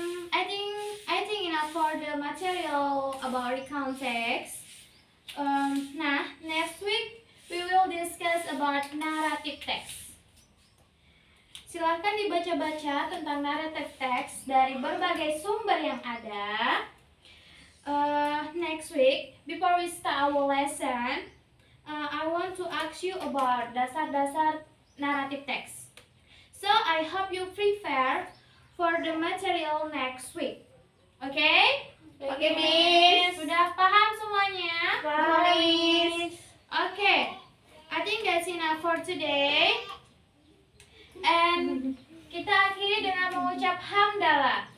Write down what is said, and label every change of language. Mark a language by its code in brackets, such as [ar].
[en] I think enough for the material about recount text. Nah, next week we will discuss about narrative text. [id] Silahkan dibaca-baca tentang narrative text dari berbagai sumber yang ada. [en] Next week, before we start our lesson, I want to ask you about [id] dasar-dasar [en] narrative text. So I hope you prepare for the material next week. Okay? [id] Oke, Miss. Sudah paham semuanya? Pamis. [en] Okay. I think that's enough for today. [id] And kita akhiri dengan mengucap hamdalah.